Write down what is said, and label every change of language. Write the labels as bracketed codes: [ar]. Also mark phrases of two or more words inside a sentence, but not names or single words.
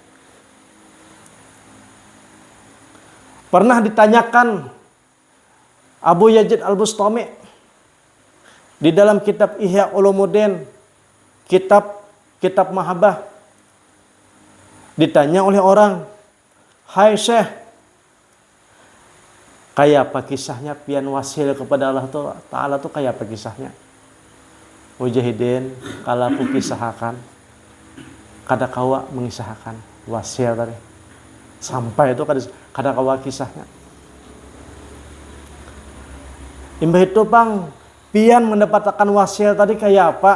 [id] Pernah ditanyakan Abu Yazid Al-Bustami di dalam kitab Ihya Ulumuddin, kitab Mahabbah, ditanya oleh orang, [bjn] "Hai Syekh, kayak apa kisahnya pian wasil kepada Allah Ta'ala tuh kayak apa kisahnya?" Mujahidin, kalau aku kisahkan, kada kawa mengisahkan wasil tadi. Sampai itu kada kawa kisahnya. Imbah itu Bang, pian mendapatkan wasil tadi kayak apa?